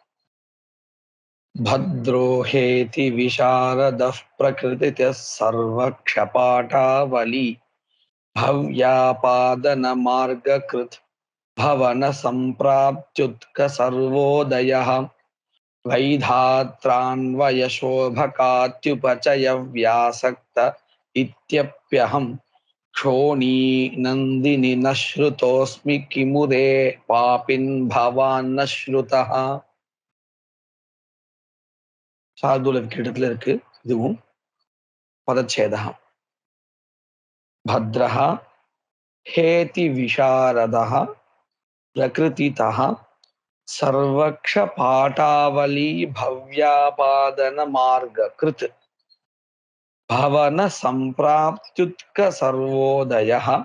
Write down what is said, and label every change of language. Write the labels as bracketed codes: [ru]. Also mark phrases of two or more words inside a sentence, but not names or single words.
[sa] भद्रो हेति विशारदः प्रकृतितः सर्वक्षपाटावली भव्यापादनमार्गकृत् भवनसम्प्राप्त्युत्कसर्वोदयः वैधात्रान्वयशोभकात्युपचयव्यासक्त इत्यप्यहं क्षोणी नन्दिनि न श्रुतोऽस्मि किमुरे पापिन् भवान् न श्रुतः. [ta] சார்துல இடத்துல இருக்கு. இதுவும் பதச்சேதः. [sa] भद्रः हेति विशारदः प्रकृतितः सर्वक्षपाटावली भव्यापादनमार्गकृत् भवन संप्राप्त्युत्क सर्वोदयः